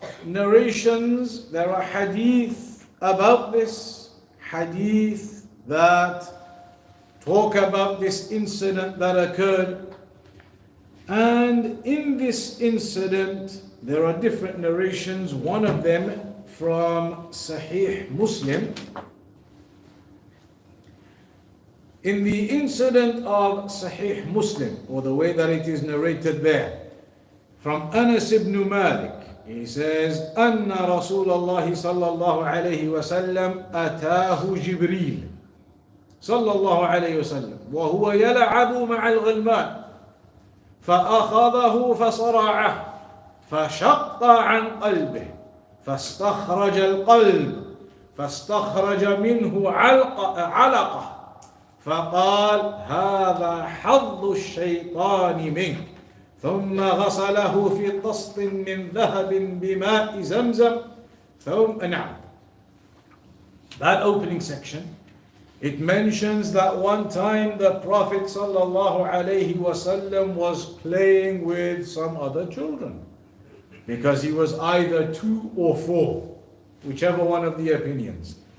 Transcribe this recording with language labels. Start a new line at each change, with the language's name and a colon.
English: narrations, there are hadith about this, hadith that talk about this incident that occurred. And in this incident, there are different narrations. One of them from Sahih Muslim. In the incident of Sahih Muslim, or the way that it is narrated there, from Anas ibn Malik, he says,
Arabic: أن رسول الله صلى الله عليه وسلم أتاه جبريل صلى الله عليه وسلم وهو يلعب مع الغلمان فأخذه فصرعه فشق عن قلبه فاستخرج القلب فاستخرج منه علقة فقال هذا حظ الشيطان منك ثم غسله في طست من ذهب بماء زمزم ثم نعم.
English: That opening section, it mentions that one time the Prophet ﷺ was playing with some other children, because he was either 2 or 4, whichever one of the opinions.